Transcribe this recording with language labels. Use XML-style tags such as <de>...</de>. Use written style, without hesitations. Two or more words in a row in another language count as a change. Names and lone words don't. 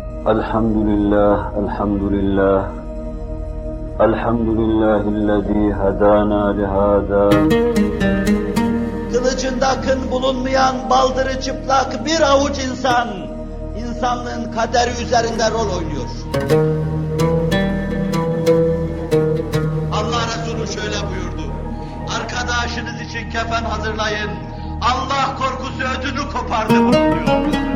<ar>الحمد لله الحمد لله الحمد لله الذي هدانا لهذا.</ar> <tr>Kılıcında kın bulunmayan baldırı çıplak bir avuç insan, insanlığın kaderi üzerinde rol oynuyor. Allah Resulü şöyle buyurdu: arkadaşınız için kefen hazırlayın, Allah korkusu ödünü kopardı buyuruyor.</tr>